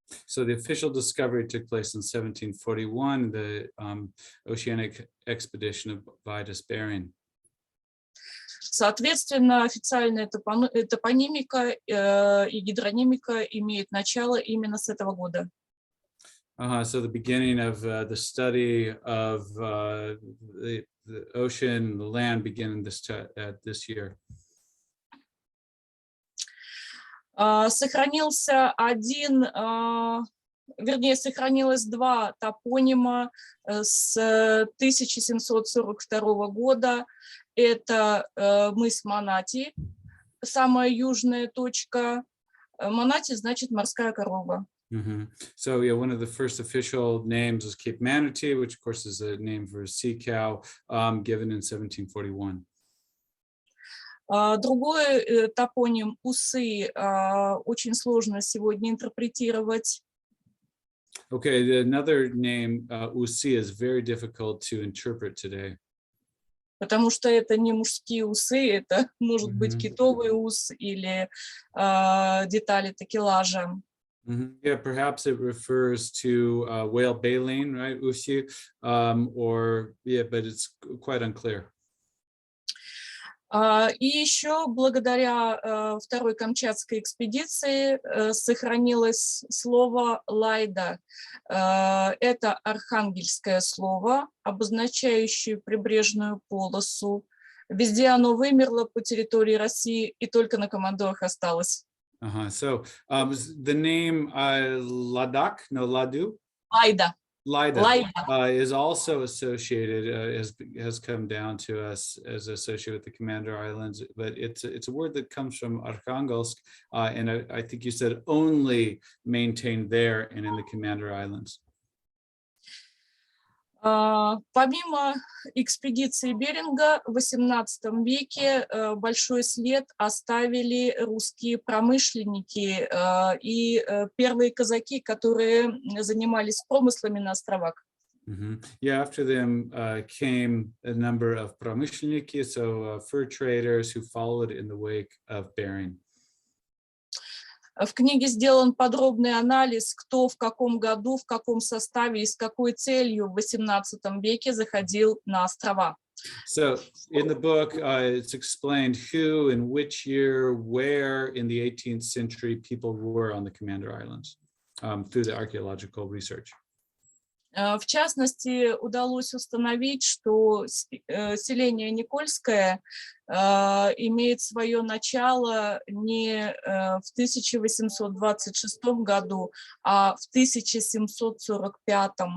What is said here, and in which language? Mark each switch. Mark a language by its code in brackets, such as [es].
[en] So the official discovery took place in 1741, the oceanic expedition of Vitus Bering. [ru] Соответственно, официальная топонимика и гидронимика имеют начало именно с этого года. [en] So the beginning of the study of the ocean, the land began this year. [ru] Сохранился сохранилось два топонима с 1742 года. Это мыс Манати, самая южная точка. Манати значит морская корова. [en] So yeah, one of the first official names is Cape Manatee, which of course is a name for a sea cow, given in 1741. [ru] Другой топоним Усы очень сложно сегодня интерпретировать. [en] Okay, another name, Usi, is very difficult to interpret today. [ru] Потому что это не мужские усы, это может быть китовый ус или детали такелажа. [en] Yeah, perhaps it refers to whale baleen, right, Usi, or yeah, but it's quite unclear. [ru] И еще благодаря второй Камчатской экспедиции сохранилось слово «лайда». Это архангельское слово, обозначающее прибрежную полосу. Везде оно вымерло по территории России, и только на командорах осталось. [en] So the name Ladakh, no, Ladu? [ru] Лайда. [en] Is also associated, has come down to us as associated with the Commander Islands, but it's a word that comes from Arkhangelsk, and I think you said only maintained there and in the Commander Islands. [ru] Помимо экспедиции Беринга в XVIII веке большой след оставили русские промышленники и первые казаки, которые занимались промыслами на островах. [en] Yeah, after them came a number of промышленники, so fur traders who followed in the wake of Bering. [ru] В книге сделан подробный анализ, кто в каком году, в каком составе и с какой целью в XVIII веке заходил на острова. [en] So in the book, it's explained who, in which year, where in the 18th century people were on the Commander Islands through the archaeological research. [ru] В частности, удалось установить, что селение Никольское имеет свое начало не в 1826 году, а в 1745.